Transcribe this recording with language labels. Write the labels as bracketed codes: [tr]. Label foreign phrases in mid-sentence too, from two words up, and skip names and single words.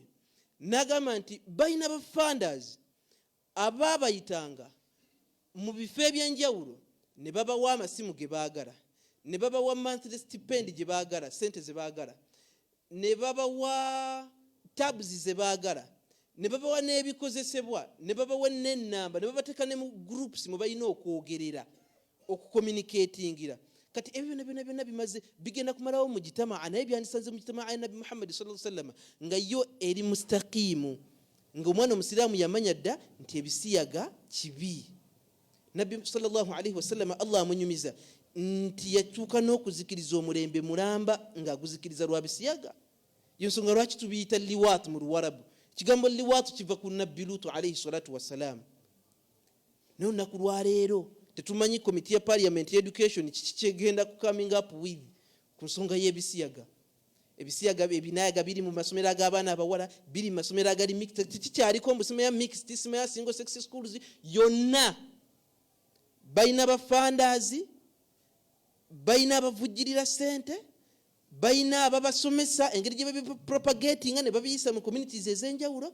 [lg] n'agamba nti balina ba funders abaabayitanga mu bifo eby'enjawulo ne babawa amasimu ge baagala, ne babawa [en] monthly stipend [lg] gye baagala, sente ze baagala, ne babawa tabs ze baagala, ne babawa n'ebikozesebwa, ne babawa n'ennamba, ne babateeka ne mu groups mu balina okwogerera, okucommunicatingira. Kati ebyo byonna bimaze bigenda kumalawo mu gitamaa, naye byandisanze mu gitamaa ya Nabi Muhammad [ar] صلى الله عليه وسلم [lg] nga yo eri mustaqimu, ng'omwana omusiraamu yamanya dda nti ebisiyaga kibi. Nabi [ar] صلى الله عليه وسلم [lg] Allah amunyumiza nti yatuuka n'okuzikiriza omulembe mulamba ng'aguzikiriza lwa bisiyaga. Yensonga lwaki tubiyita liwaat mu Luwarabu. Kigambo liwaat kiva ku Nabbi Lutu [ar] عليه الصلاة والسلام. [lg] Naye olunaku lwaleero tetumanyi komiti ya [en] parliament education [lg] kiki kyegenda ku [en] coming up with [lg] ku nsonga y'ebisiyaga. Ebisiyaga ebinaayaga biri mu masomero ag'abaana abawala, biri mu masomero agali mixed, tikikyaliko mu masomero ya mixed, ya [en] single sex schools [lg] yonna. Balina bafandazi, balina abavujjirira ssente, balina ababasomesa engeri gye babipropagatinga ne babiyisa mu communities ez'enjawulo.